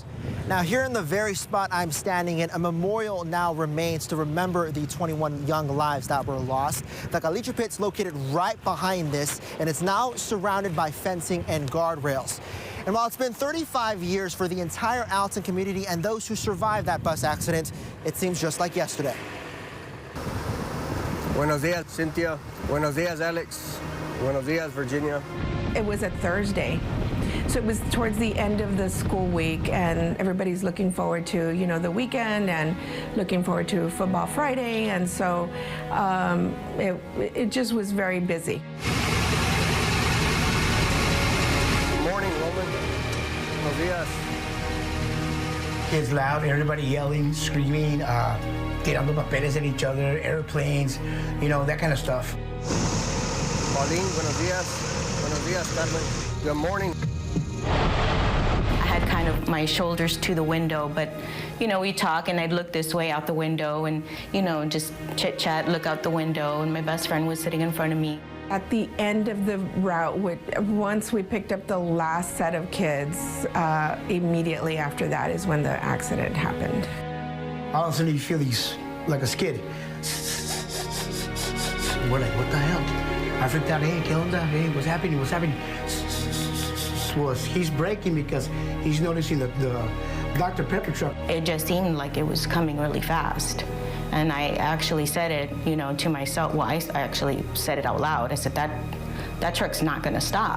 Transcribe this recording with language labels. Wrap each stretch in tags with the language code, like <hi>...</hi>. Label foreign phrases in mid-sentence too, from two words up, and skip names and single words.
<en>Now, here in the very spot I'm standing in, a memorial now remains to remember the 21 young lives that were lost. The caliche pit's located right behind this, and it's now surrounded by fencing and guardrails. And while it's been 35 years for the entire Alton community and those who survived that bus accident, it seems just like yesterday.</en> <es>Buenos dias, Cynthia. Buenos dias, Alex. Buenos dias, Virginia.</es> <en>It was a Thursday. So it was towards the end of the school week, and everybody's looking forward to, you know, the weekend and looking forward to Football Friday, and so it just was very busy. Good morning, Roman.</en> <es>Buenos dias.</es> <en>Kids loud, everybody yelling, screaming,</en> <es>tirando papeles</es> <en>at each other, airplanes, you know, that kind of stuff.</en> <es>Pauline, buenos dias. Buenos dias, Carmen.</es> <en>Good morning. I had kind of my shoulders to the window, but, you know, we talk and I'd look this way out the window and, you know, just chit chat, look out the window, and my best friend was sitting in front of me. At the end of the route, once we picked up the last set of kids, immediately after that is when the accident happened. All of a sudden you feel these, like a skid. We're like, what the hell? I freaked out,</en> <es>hey, ¿qué onda?</es> <en>Hey, what's happening? What's happening? He's braking because he's noticing the Dr. Pepper truck. It just seemed like it was coming really fast. And I actually said it, you know, to myself. Well, I actually said it out loud. I said, that truck's not going to stop.</en>